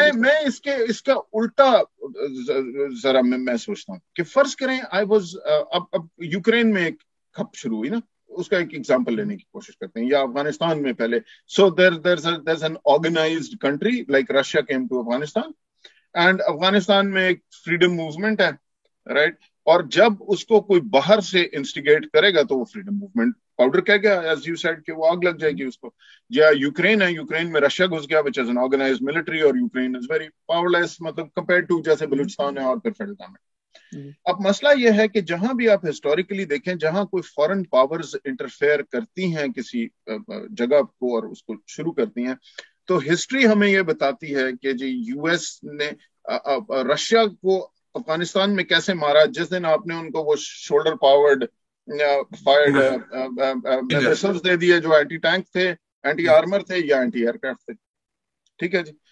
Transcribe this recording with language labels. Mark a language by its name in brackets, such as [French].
[Urdu] میں اس کا الٹا ذرا میں سوچتا ہوں کہ فرض کریں اب یوکرین میں ایک کھپ شروع ہوئی نا, اس کا ایک ایگزامپل لینے کی کوشش کرتے ہیں, یا افغانستان میں پہلے. [English] so there's an organized country like Russia came to Afghanistan and [Urdu] Afghanistan میں ایک فریڈم موومنٹ ہے, [English] Right. [Urdu] اور جب اس کو کوئی باہر سے انسٹیگیٹ کرے گا تو وہ فریڈم موومنٹ پاؤڈر کہہ گیا, ایز یو سیڈ کہ وہ آگ لگ جائے گی اس کو. یا یوکرین ہے, یوکرین میں رشیا گھس گیا [English] which is an organized military, [Urdu] اور [English] Ukraine is very powerless, [Urdu] مطلب compared to جیسے بلوچستان ہے اور پھر فیڈرل میں. اب مسئلہ یہ ہے کہ جہاں بھی آپ ہسٹوریکلی دیکھیں, جہاں کوئی فورن پاورز انٹرفیئر کرتی ہیں کسی جگہ کو اور اس کو شروع کرتی ہیں, تو ہسٹری ہمیں یہ بتاتی ہے کہ جی یو ایس نے رشیا کو افغانستان میں کیسے مارا جس دن آپ نے ان کو وہ شولڈر پاورڈ فائرڈ میسلز دے دیے جو اینٹی ٹینک تھے, اینٹی آرمر تھے یا اینٹی ایئر کرافٹ تھے. ٹھیک ہے جی.